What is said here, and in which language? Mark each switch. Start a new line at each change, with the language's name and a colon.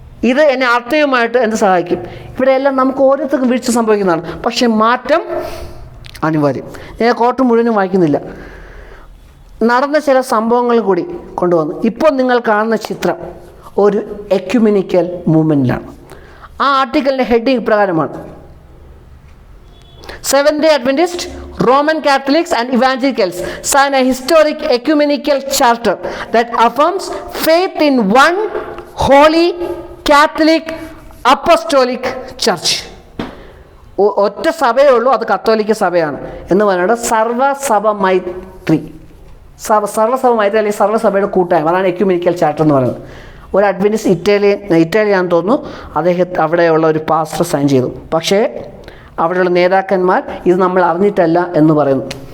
Malayalam: ഇത് എന്നെ ആത്മീയമായിട്ട് എന്ത് സഹായിക്കും? ഇവിടെയെല്ലാം നമുക്ക് ഓരോരുത്തർക്കും വീഴ്ച സംഭവിക്കുന്നതാണ്. പക്ഷെ മാറ്റം അനിവാര്യം. ഞാൻ കോട്ട് മുഴുവനും വായിക്കുന്നില്ല. നടന്ന ചില സംഭവങ്ങൾ കൂടി കൊണ്ടുവന്നു. ഇപ്പോൾ നിങ്ങൾ കാണുന്ന ചിത്രം ഒരു എക്യുമെനിക്കൽ മൂവ്മെൻറ്റിലാണ്. ആ ആർട്ടിക്കലിൻ്റെ ഹെഡിങ് പ്രകാരമാണ്:
English: Seventh-day Adventists, Roman Catholics and Evangelicals sign a historic ecumenical charter that affirms faith in one holy Catholic Apostolic Church.
Malayalam: ഒറ്റ സഭയേ ഉള്ളൂ, അത് കത്തോലിക്ക സഭയാണ് എന്ന് പറയുന്നത്. സർവസഭ മൈത്രി, സർവസഭ മൈത്രി അല്ലെങ്കിൽ സർവസഭയുടെ കൂട്ടായ്മ, അതാണ് എക്യുമെനിക്കൽ ചാർട്ടർ എന്ന് പറയുന്നത്. ഒരു അഡ്വൻറ്റിസ്റ്റ് ഇറ്റാലിയാന്ന് തോന്നുന്നു, അവിടെയുള്ള ഒരു പാസ്റ്റർ സൈൻ ചെയ്തു. പക്ഷേ അവിടെയുള്ള നേതാക്കന്മാർ ഇത് നമ്മൾ അറിഞ്ഞിട്ടല്ല എന്ന് പറയുന്നു.